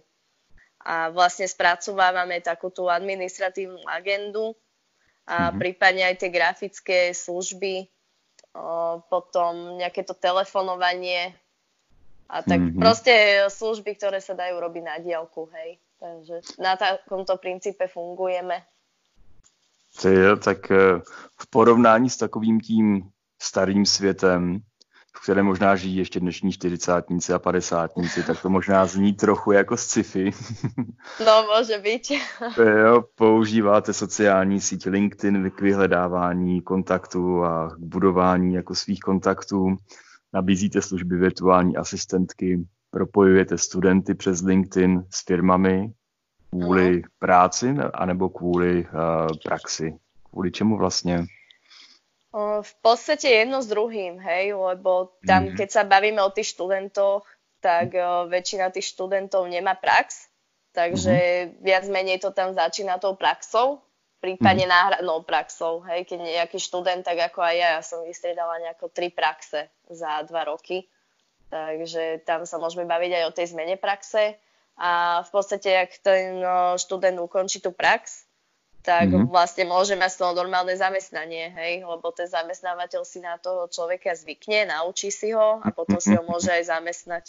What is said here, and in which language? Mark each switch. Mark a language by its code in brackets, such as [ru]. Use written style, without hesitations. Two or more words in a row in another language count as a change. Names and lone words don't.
[sk] A vlastne spracovávame takú tú administratívnu agendu a prípadne aj tie grafické služby, potom nejaké to telefonovanie a tak proste služby, ktoré sa dajú robiť na diaľku, hej. Takže na takomto princípe fungujeme. [cs] Tak v porovnání s takovým tím starým světem, v kterém možná žijí ještě dnešní 40-tníci a 50-tníci, tak to možná zní trochu jako sci-fi. No, může být. Jo, používáte sociální síť LinkedIn k vyhledávání kontaktů a k budování jako svých kontaktů. Nabízíte služby virtuální asistentky, propojujete studenty přes LinkedIn s firmami kvůli práci anebo kvůli praxi. Kvůli čemu vlastně? [sk] V podstate jedno s druhým, hej, lebo tam, keď sa bavíme o tých študentoch, tak väčšina tých študentov nemá prax, takže viac menej to tam začína tou praxou, prípadne náhradnou praxou, hej, keď nejaký študent, tak ako aj ja som vystriedala nejako 3 praxe za 2 roky, takže tam sa môžeme baviť aj o tej zmene praxe a v podstate, ak ten študent ukončí tú prax, tak vlastne môže mať z toho normálne zamestnanie, hej, lebo ten zamestnávateľ si na toho človeka zvykne, naučí si ho a potom si ho môže aj zamestnať.